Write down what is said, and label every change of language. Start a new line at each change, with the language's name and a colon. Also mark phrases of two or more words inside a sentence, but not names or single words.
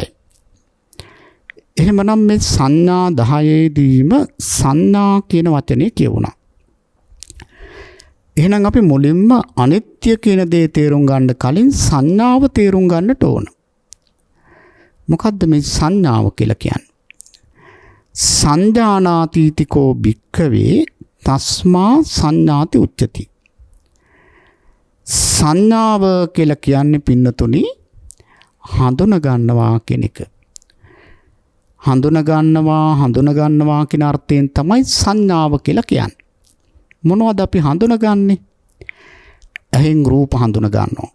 Sinhala: එහෙමනම් මේ සංඥා 10 දීම සංඥා කියන වචනේ කියවුණා. එහෙනම් අපි මුලින්ම අනිත්‍ය කියන දේ තේරුම් ගන්න කලින් සංඥාව තේරුම් ගන්නට ඕන. මොකද්ද මේ සංඥාව කියලා කියන්නේ?
Pali: සංජානාතිතිකෝ භික්ඛවේ තස්මා සංඥාති උච්චති.
Sinhala: සංඥාව කියලා කියන්නේ පින්නතුනි හඳුන ගන්නවා කියන එක. හඳුන ගන්නවා කියන අර්ථයෙන් තමයි සංඥාව කියලා කියන්නේ. මොනවද අපි හඳුනගන්නේ? ඇහෙන් රූප හඳුන ගන්නවා.